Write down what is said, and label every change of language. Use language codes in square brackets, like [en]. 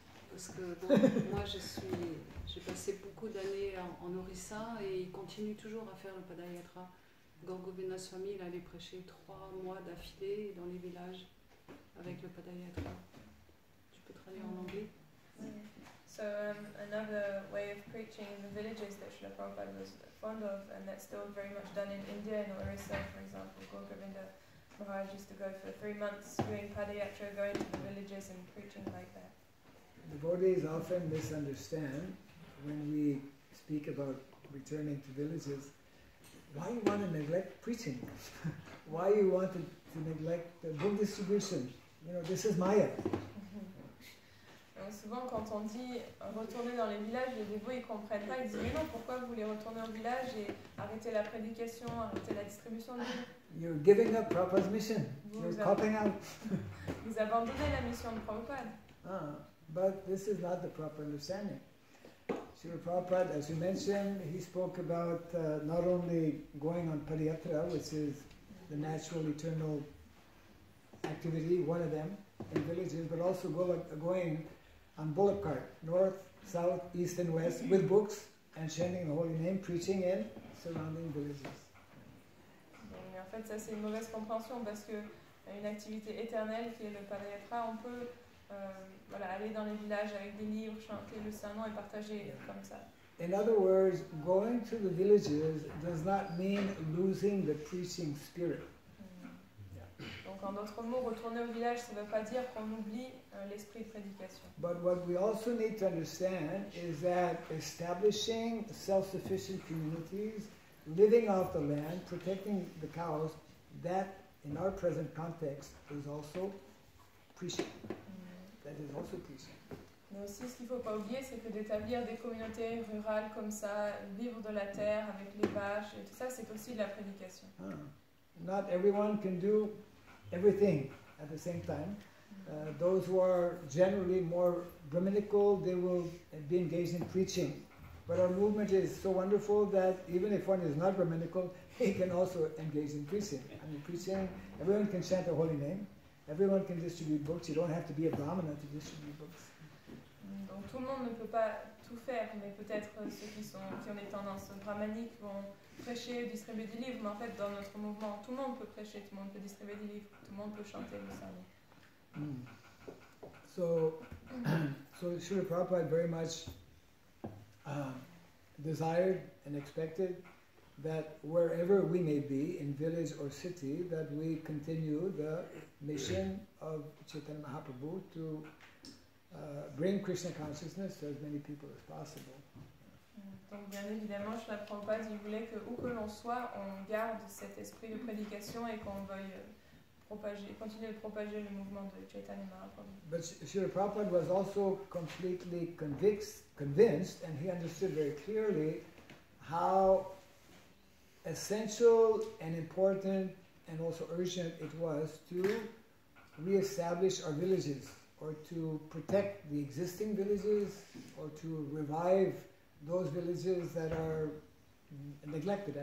[fr] Parce que bon, moi j'ai passé beaucoup d'années en Orissa et il continue toujours à faire le Padayatra. Gorgovina Swami, il allait prêcher 3 mois d'affilée dans les villages avec le Padayatra. Tu peux traduire en anglais? [en] So another way of preaching in the villages that Srila Prabhupada was fond of, and that's still very much done in India and Orissa, for example. Gorgovinda Maharaja used to go for 3 months doing Padayatra, going to the villages and preaching like that. Devotees often misunderstand when we speak about returning to villages. why you want to neglect preaching? Why you want to neglect the book distribution? You know, this is Maya. [fr] Souvent, quand on dit retourner dans les villages, les dévots ils comprennent pas. Ils disent mais non, pourquoi vous voulez retourner au village et arrêter la prédication, arrêter la distribution de livres? [en] You're giving up Prabhupada's mission. You're copping out. [fr] Vous abandonnez la mission de Prabhupada. [en] But this is not the proper understanding. Srila Prabhupada, as you mentioned, he spoke about not only going on Padayatra, which is the natural, eternal activity, one of them, in villages, but also going on bullock cart, north, south, east and west, with books and chanting the holy name, preaching in surrounding villages. [fr] Donc, en fait, ça c'est une mauvaise compréhension parce que une activité éternelle qui est le Padayatra, on peut aller dans les villages avec des livres, chanter le Saint-Nom et partager comme ça. [en] In other words, going to the villages does not mean losing the preaching spirit. [fr] Donc en d'autres mots, retourner au village, ça ne veut pas dire qu'on oublie l'esprit de prédication. [en] But what we also need to understand is that establishing self-sufficient communities, living off the land, protecting the cows, that in our present context is also preaching. That is also preaching. [fr] Mais aussi, ce qu'il ne faut pas oublier, c'est que d'établir des communautés rurales comme ça, vivre de la terre avec les vaches et tout ça, c'est aussi de la prédication. [en] Not everyone can do everything at the same time. Those who are generally more Brahminical, they will be engaged in preaching. But our movement is so wonderful that even if one is not Brahminical, he can also engage in preaching. I mean, preaching, everyone can chant the holy name. Everyone can distribute books. You don't have to be a Brahmana to distribute books. [fr] Donc tout le monde ne peut pas tout faire, mais peut-être ceux qui ont des tendances brahmaniques vont prêcher, distribuer des livres, mais en fait dans notre mouvement, tout le monde peut prêcher, tout le monde peut distribuer des livres, tout le monde peut chanter le Saint-Nom. [en] So Srila Prabhupada very much desired and expected that wherever we may be, in village or city, that we continue the mission of Chaitanya Mahaprabhu to bring Krishna consciousness to as many people as possible. [fr] Donc bien évidemment, Srila Prabhupada, il voulait que où que l'on soit, on garde cet esprit de prédication et qu'on veuille continuer de propager le mouvement de Chaitanya Mahaprabhu. [en] But Srila Prabhupada was also completely convinced, and he understood very clearly how essential and important and also urgent it was to re-establish our villages, or to protect the existing villages, or to revive those villages that are neglected.